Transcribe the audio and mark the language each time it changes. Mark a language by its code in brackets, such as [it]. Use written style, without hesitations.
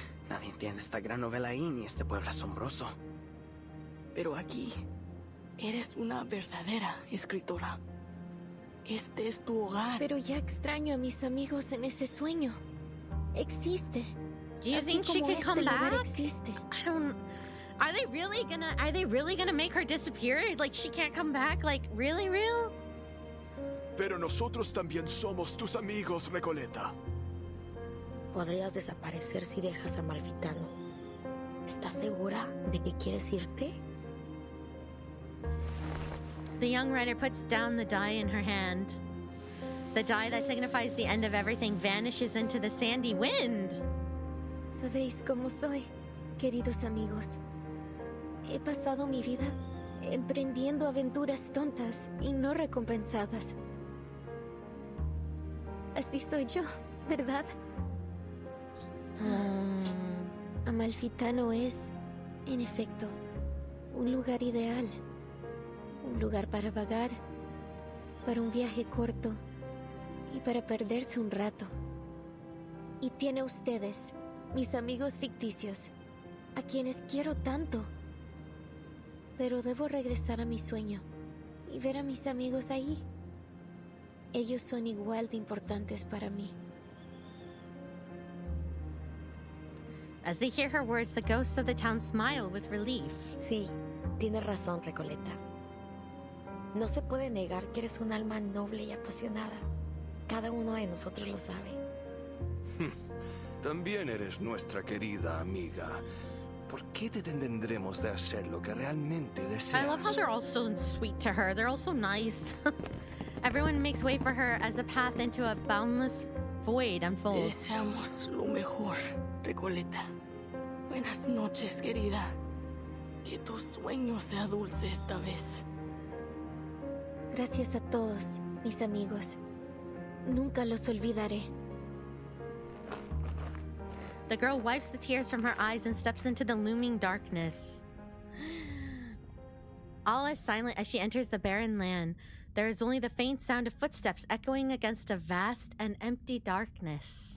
[es] Nadie entiende esta gran novela y este pueblo asombroso. Pero aquí, eres una verdadera escritora. Este es tu hogar. Pero ya extraño a mis amigos en ese sueño. Existe. [en] Do you [es] Así [en] think she [es] como [en] could come [es] lugar [en] back? [es] existe. [en] I don't. Are they really gonna make her disappear? Like she can't come back? Like really real? [es] Pero nosotros también somos tus amigos, Recoleta. Podrías desaparecer si dejas a Amalfitano. ¿Estás segura de que quieres irte? [en] The young writer puts down the die in her hand. The die that signifies the end of everything vanishes into the sandy wind. [es] Sabéis cómo soy, queridos amigos. He pasado mi vida emprendiendo aventuras tontas y no recompensadas. Así soy yo, ¿verdad? Amalfitano es, en efecto, un lugar ideal. Un lugar para vagar, para un viaje corto y para perderse un rato. Y tiene a ustedes, mis amigos ficticios, a quienes quiero tanto. Pero debo regresar a mi sueño y ver a mis amigos ahí. Ellos son igual de importantes para mí. [en] As they hear her words, the ghosts of the town smile with relief. [es] Sí, tienes razón, Recoleta. No se puede negar que eres un alma noble y apasionada. Cada uno de nosotros lo sabe. También eres nuestra querida amiga. ¿Por qué te detendremos de hacer lo que realmente deseas? [en] I love how they're all so sweet to her. They're all so nice. Everyone makes way for her as the path into a boundless void [es] Te [en] unfolds. [es] deseamos lo mejor, Recoleta. Buenas noches, querida. Que tu sueño sea dulce esta vez. Gracias a todos, mis amigos. Nunca los olvidaré. [en] The girl wipes the tears from her eyes and steps into the looming darkness. All is silent as she enters the barren land. There is only the faint sound of footsteps echoing against a vast and empty darkness.